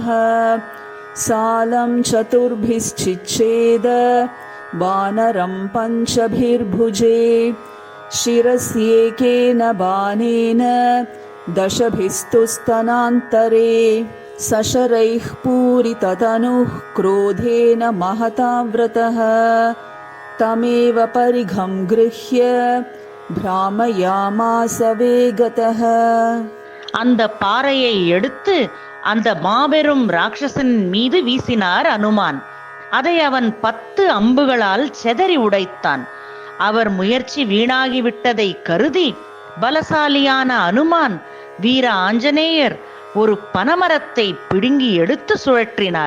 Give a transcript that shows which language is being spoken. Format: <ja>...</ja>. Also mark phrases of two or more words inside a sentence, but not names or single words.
<sa>सालं चतुर्भिश्चिच्छेद वानरं पञ्चभिर्भुजे शिरस्येकेन बाणेन दशभिस्तु स्तनान्तरे। सशरैः पूरिततनुः क्रोधेन महताव्रतः तमेव परिघं गृह्य भ्रामयामास वेगतः।</sa> <ta>அந்த பாறையை எடுத்து அந்த மாபெரும் ராட்சசன் மீது வீசினார் அனுமான். அதை அவன் 10 அம்புகளால் செதறி உடைத்தான். அவர் முயற்சி வீணாகிவிட்டதை கருதி பலசாலியான அனுமான் வீர ஆஞ்சநேயர் ஒரு பனமரத்தை பிடுங்கி எடுத்து சுழற்றினார்.</ta>